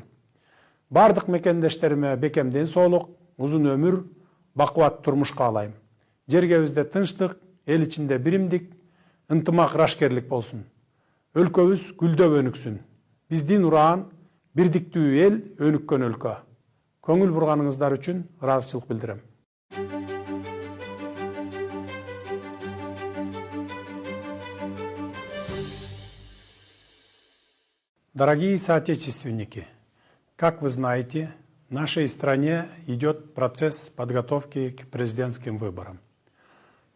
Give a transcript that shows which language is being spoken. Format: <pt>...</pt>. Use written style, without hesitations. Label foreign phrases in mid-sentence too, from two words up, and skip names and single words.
<ky>Бардык мекендештериме бекем ден соолук, узун өмүр, бакубат турмуш каалайм. Жергебизде тынчтык, эл ичинде биримдик, ынтымак, ырашкерлик болсун. Өлкөбүз гүлдөп өнүксүн. Биздин ураан бирдиктүү эл, өнүккөн өлкө. Көңүл бурганыңыздар үчүн ыраазычылык билдирем.</ky> <ru>Дорогие соотечественники, как вы знаете, в нашей стране идет процесс подготовки к президентским выборам.</ru>